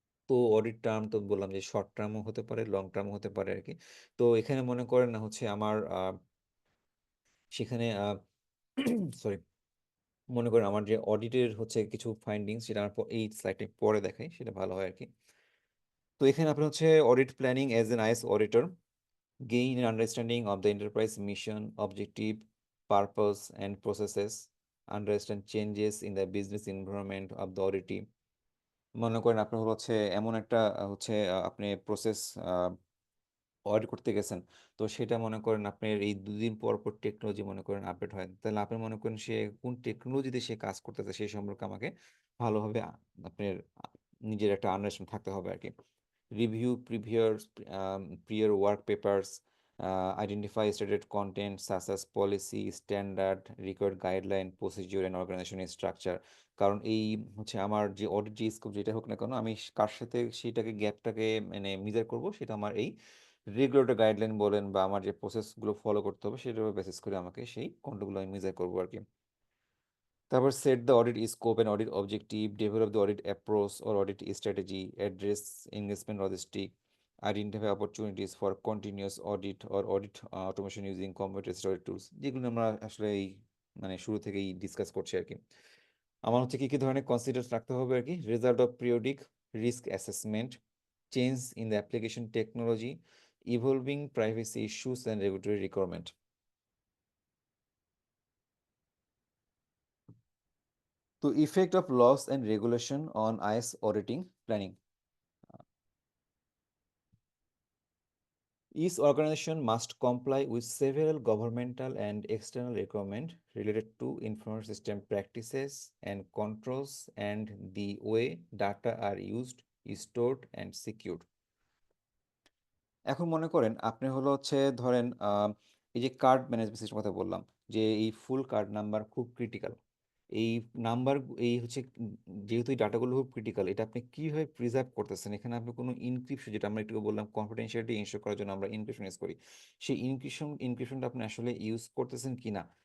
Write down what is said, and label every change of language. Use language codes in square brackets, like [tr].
[bn] তো audit term তো বললাম যে শর্ট টার্মও হতে পারে, লং টার্মও হতে পারে আর কি। তো এখানে মনে করেন না হচ্ছে আমার সেখানে সরি, মনে করেন আমার যে অডিটের হচ্ছে কিছু ফাইন্ডিংস, সেটা আমার এই স্লাইডে পরে দেখাই, সেটা ভালো হয় আর কি। তো এখানে আপনি হচ্ছে [en] Audit planning as an IS auditor gain an understanding of the enterprise mission, objective, purpose, and processes, understand changes in the business environment of the auditee। [bn] মনে করেন আপনার হচ্ছে এমন একটা হচ্ছে আপনি প্রসেস অর্ডার করতে গেছেন, তো সেটা মনে করেন আপনার এই 2 দিন পর পর টেকনোলজি মনে করেন আপডেট হয়, তাহলে আপনি মনে করেন সে কোন টেকনোলজিতে সে কাজ করতেছে সেই সম্পর্কে আমাকে ভালোভাবে আপনার নিজের একটা আন্ডারস্ট্যান্ডিং থাকতে হবে আর কি। [en] Review previous prior work papers, identify stated content such as policy, standard, required guideline, procedure and organization structure. [bn] কারণ এই হচ্ছে আমার যে অডিট যে স্কোপ যেটা হোক না কেন, আমি কার সাথে সেইটাকে গ্যাপটাকে মানে মেজার করব, সেটা আমার এই রেগুলেটরি গাইডলাইন বলেন বা আমার যে প্রসেসগুলো ফলো করতে হবে সেটার উপর বেসিস করে আমাকে সেই কন্ট্রোলগুলো আমি মেজার করবো আর কি। [en] তারপর set the audit scope and audit objective, develop the audit approach or audit strategy, address engagement logistic, identify opportunities for continuous audit or audit automation using computer audit tools, [bn] যেগুলো আমরা আসলে এই মানে শুরু থেকেই ডিসকাস করছি আর কি। আমার হচ্ছে কি কি ধরনের কনসিডার রাখতে হবে আর কি: [en] Result of periodic risk assessment, change in the application technology, evolving privacy issues and regulatory requirement. তো effect of laws and regulation on IS auditing planning. Each organization must comply with several governmental and external requirements related to information system practices and controls and the way data are used, stored and secured. [bn] এখন মনে করেন আপনি হলো হচ্ছে ধরেন এই যে card management system কথা বললাম, যে এই ফুল কার্ড নাম্বার খুব ক্রিটিক্যাল। এই নাম্বার এই হচ্ছে যেহেতু এই ডাটাগুলো খুব ক্রিটিক্যাল, এটা আপনি কিভাবে প্রিজার্ভ করতেছেন? এখানে আপনি কোনো ইনক্রিপশন, যেটা আমরা একটু বললাম কনফিডেন্সিয়ালিটি ইনশিওর করার জন্য আমরা ইনক্রিপশন ইউজ করি, সেই ইনক্রিপশনটা আপনি আসলে ইউজ করতেছেন কিনা।